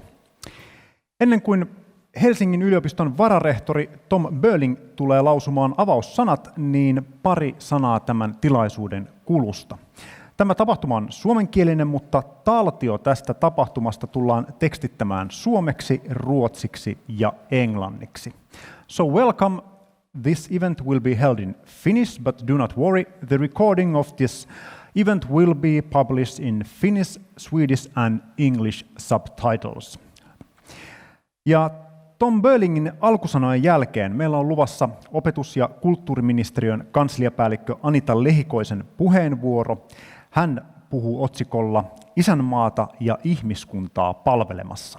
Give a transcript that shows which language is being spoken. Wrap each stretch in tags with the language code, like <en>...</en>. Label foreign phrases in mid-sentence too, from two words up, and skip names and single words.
<fi>Ennen kuin Helsingin yliopiston vararehtori Tom Böling tulee lausumaan avaussanat, niin pari sanaa tämän tilaisuuden kulusta. Tämä tapahtuma on suomenkielinen, mutta taltio tästä tapahtumasta tullaan tekstittämään suomeksi, ruotsiksi ja englanniksi.</fi> <en>So welcome. This event will be held in Finnish, but do not worry. The recording of this event will be published in Finnish, Swedish and English subtitles.</en> <fi>Ja Tom Bölingin alkusanojen jälkeen meillä on luvassa opetus- ja kulttuuriministeriön kansliapäällikkö Anita Lehikoisen puheenvuoro. Hän puhuu otsikolla Isänmaata ja ihmiskuntaa palvelemassa.</fi>